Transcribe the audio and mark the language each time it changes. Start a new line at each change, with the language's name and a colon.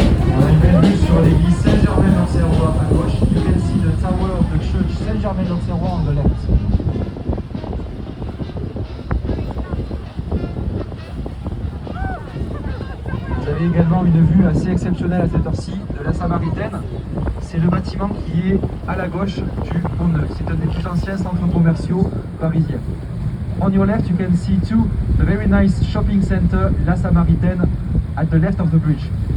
French: On a une belle vue sur l'église Saint-Germain-l'Auxerrois à gauche.
English: You can see the tower of the church Saint-Germain-l'Auxerrois on the left.
French: Vous avez également une vue assez exceptionnelle à cette heure-ci de la Samaritaine. C'est le bâtiment qui est à la gauche du Pont-Neuf. C'est un des plus anciens centres commerciaux parisiens.
English: On your left, you can see too the very nice shopping center, La Samaritaine, at the left of the bridge.